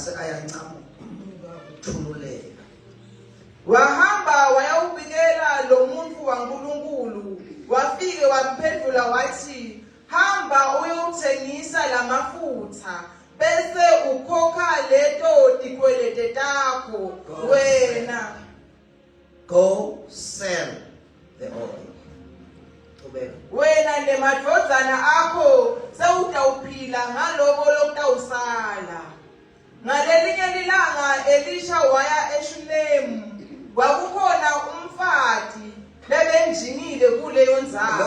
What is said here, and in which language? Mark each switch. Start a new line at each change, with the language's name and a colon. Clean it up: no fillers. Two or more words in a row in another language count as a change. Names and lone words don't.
Swati: Wahamba wayawubikela lo muntu waNkulunkulu wafike wamphendvula wathi hamba uyowuthengisa lamafutha bese ukhokha leto tikwelete takho wena.
English: Go sell the oil.
Swati: Wena nemadvodzana akho sewutawuphila ngaloko lokutawusala. Ngalelinye lilanga Elisha waya eShunemu kwakukhona umfati lebenjinile kuleyo ndzawo.